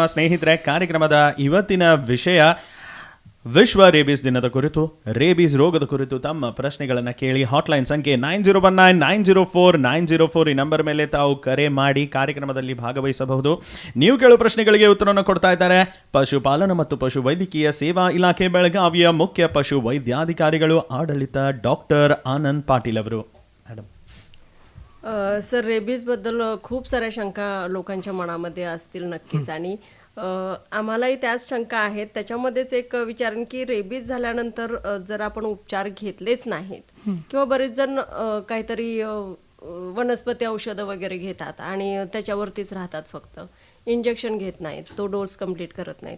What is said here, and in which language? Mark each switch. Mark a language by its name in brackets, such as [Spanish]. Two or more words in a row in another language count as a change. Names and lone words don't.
[Kannada] ಸ್ನೇಹಿತರೆ, ಕಾರ್ಯಕ್ರಮದ ಇವತ್ತಿನ ವಿಷಯ ವಿಶ್ವ ರೇಬೀಸ್ ದಿನದ ಕುರಿತು, ರೇಬೀಸ್ ರೋಗದ ಕುರಿತು ತಮ್ಮ ಪ್ರಶ್ನೆಗಳನ್ನು ಕೇಳಿ ಹಾಟ್ಲೈನ್ ಸಂಖ್ಯೆ 9019904904 ಈ ನಂಬರ್ ಮೇಲೆ ತಾವು ಕರೆ ಮಾಡಿ ಕಾರ್ಯಕ್ರಮದಲ್ಲಿ ಭಾಗವಹಿಸಬಹುದು. ನೀವು ಕೇಳುವ ಪ್ರಶ್ನೆಗಳಿಗೆ ಉತ್ತರವನ್ನು ಕೊಡ್ತಾ ಇದ್ದಾರೆ ಪಶುಪಾಲನಾ ಮತ್ತು ಪಶು ವೈದ್ಯಕೀಯ ಸೇವಾ ಇಲಾಖೆ ಬೆಳಗಾವಿಯ ಮುಖ್ಯ ಪಶು ವೈದ್ಯಾಧಿಕಾರಿಗಳು, ಆಡಳಿತ ಡಾಕ್ಟರ್ आनंद पाटील ಅವರು. मॅडम, [Marathi] सर, रेबीजबद्दल खूप साऱ्या शंका लोकांच्या मनामध्ये असतील नक्कीच, आणि आम्हालाही त्याच शंका आहेत. त्याच्यामध्येच एक विचारेन की रेबीज झाल्यानंतर जर आपण उपचार घेतलेच नाहीत किंवा बरेच जण काहीतरी वनस्पती औषधं वगैरे घेतात आणि त्याच्यावरतीच राहतात, फक्त इंजेक्शन घेत नाहीत, तो [English] dose complete [Marathi] करत नाहीत.